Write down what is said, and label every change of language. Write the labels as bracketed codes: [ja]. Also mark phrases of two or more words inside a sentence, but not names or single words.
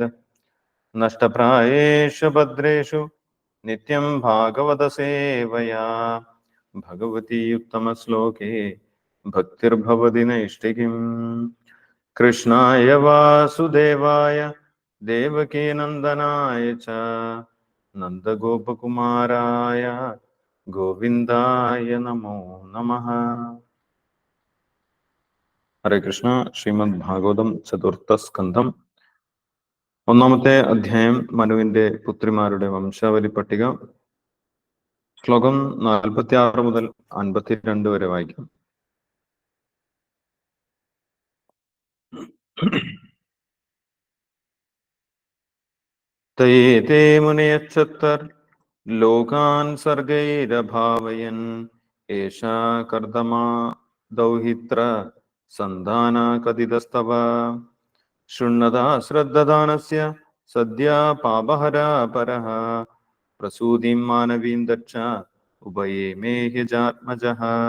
[sa] नष्टप्रायेषु भद्रेषु नित्यं भागवतसेवया भगवती उत्तमश्लोके भक्तिर्भवति नैष्टिकीम्। कृष्णाय वासुदेवाय देवकीनन्दनाय च नन्दगोपकुमाराय गोविन्दाय नमो नमः। हरे कृष्ण। [ml] ശ്രീമദ് ഭാഗവതം ചതുർത്ഥസ്കന്ധം ഒന്നാമത്തെ അധ്യായം മനുവിന്റെ പുത്രിമാരുടെ വംശാവലി പട്ടിക. ശ്ലോകം 46 മുതൽ 52 വരെ വായിക്കാം. [sa] തേ മുനയച്ചത്തർ ലോകാൻ സർഗൈരഭാവയൻ ഏഷാ കർദമാ ദൗഹിത്ര സന്താന കഥിതസ്തവ ശൃണ്വതാ ശ്രദ്ധദാനസ്യ സദ്യ പാപഹരാ പരഃ പ്രസൂതിം മാനവീം ദക്ഷ ഉഭയേ മേ ഹ്യജാത്മജഃ